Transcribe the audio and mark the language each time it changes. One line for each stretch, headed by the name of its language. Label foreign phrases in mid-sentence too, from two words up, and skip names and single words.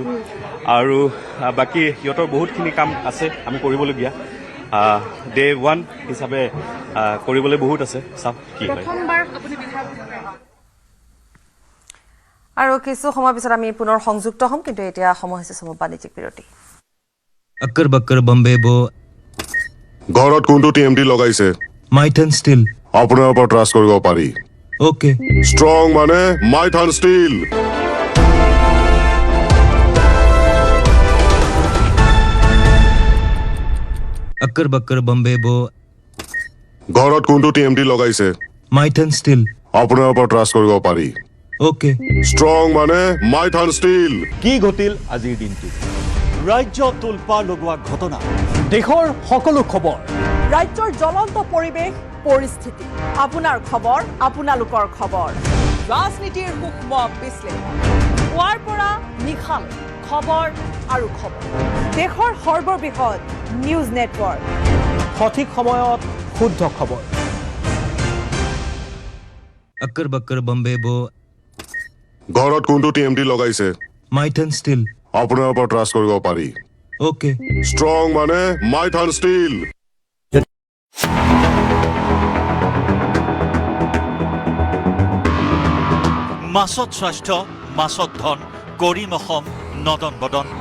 Assamese: আৰু বাকী সিহঁতৰ বহুতখিনি কাম আছে আমি কৰিবলগীয়া। ডে 1 হিচাপে কৰিবলৈ বহুত আছে, চাওক কি হয়। আৰু কিছু সময় পিছত আমি পুনৰ সংযুক্ত হ'ম, কিন্তু এতিয়া সময় হৈছে সময় বাণিজ্যিক বিৰতি।
Hindi: अक्कर बक्कर बम्बे बो
Assamese: ঘৰত কোনটো TMT লগাইছে? माइथन स्टील আপোনাৰ ওপৰত ট্ৰাষ্ট কৰিব পাৰি। ओके ষ্ট্ৰং মানে মাইথান ষ্টীল।
Hindi: अक्कर बक्कर बम्बे बो
Assamese: ঘৰত কোনটো TMT লগাইছে? माइथन स्टील আপোনাৰ ওপৰত ট্ৰাষ্ট কৰিব পাৰি। ओके ষ্ট্ৰং মানে মাইথান ষ্টীল। কি ঘটিল আজিৰ দিনটো? ৰাজ্য তোলপাৰ লগোৱা ঘটনা, দেশৰ সকলো খবৰ, ৰাজ্যৰ জ্বলন্ত পৰিৱেশ পৰিস্থিতি, আপোনাৰ খবৰ, আপোনালোকৰ খবৰ, ৰাজনীতিৰ সূক্ষ্ম বিশ্লেষণ, পুৱাৰ পৰা নিশালৈ খবৰ আৰু খবৰ, দেশৰ সৰ্ববৃহৎ নিউজ নেটৱৰ্ক, সঠিক সময়ত শুদ্ধ খবৰ।
Hindi: अक्कर बक्कर बम्बे बो
Assamese: ঘৰত কোনটো TMT লগাইছে? माइथन स्टील আপোনাৰ ওপৰত ট্ৰাষ্ট কৰিব পাৰি। ओके ষ্ট্ৰং মানে মাইথান ষ্টীল। মাছত স্বাস্থ্য, মাছত ধন, কৰিম অসম নদন বদন।